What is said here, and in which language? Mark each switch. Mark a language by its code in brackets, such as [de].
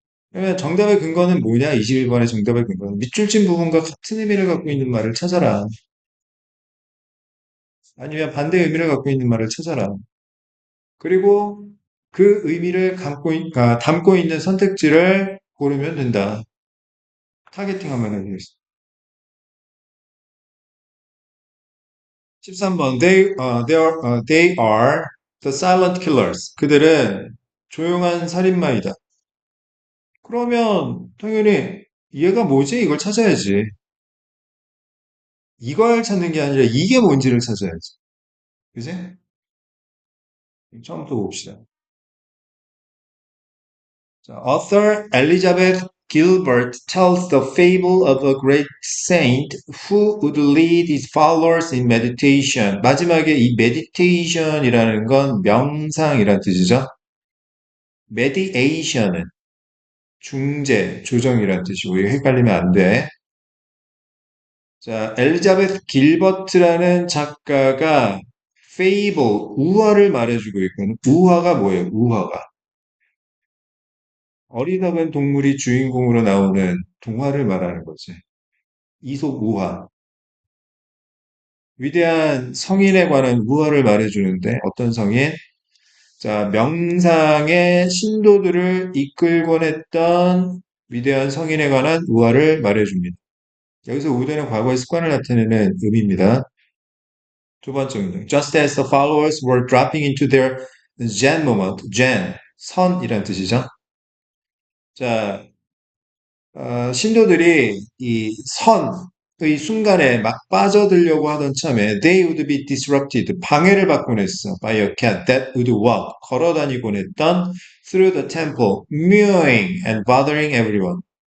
[ko] 그러면 정답의 근거는 뭐냐? 21번의 정답의 근거는 밑줄 친 부분과 같은 의미를 갖고 있는 말을 찾아라. 아니면 반대 의미를 갖고 있는 말을 찾아라. 그리고 그 의미를 담고 있는 선택지를 고르면 된다. 타겟팅 하면 되겠습니다. 13번. [en] They are the silent killers. [ko] 그들은 조용한 살인마이다. 그러면 당연히 얘가 뭐지? 이걸 찾아야지. 이걸 찾는 게 아니라 이게 뭔지를 찾아야지. 그지? 처음부터 봅시다. [en] 자, author Elizabeth Gilbert tells the fable of a great saint who would lead his followers in meditation. [ko] 마지막에 이 meditation이라는 건 명상이란 뜻이죠. mediation은 중재, 조정이란 뜻이고 이거 헷갈리면 안 돼. 자, 엘리자베스 길버트라는 작가가 fable, 우화를 말해주고 있거든. 우화가 뭐예요? 우화가. 어리석은 동물이 주인공으로 나오는 동화를 말하는 거지. 이솝 우화. 위대한 성인에 관한 우화를 말해주는데 어떤 성인? 자, 명상의 신도들을 이끌곤 했던 위대한 성인에 관한 우화를 말해줍니다. 여기서 우대는 과거의 습관을 나타내는 의미입니다. 두 번째 문장. [en] Just as the followers were dropping into their Zen moment, Zen, [ko] 선이란 뜻이죠. 자, 신도들이 이 선의 순간에 막 빠져들려고 하던 참에 [en] they would be disrupted, [ko] 방해를 받곤 했어. [en] by a cat that would walk, [ko] 걸어다니곤 했던 [en] through the temple, mewing and bothering everyone.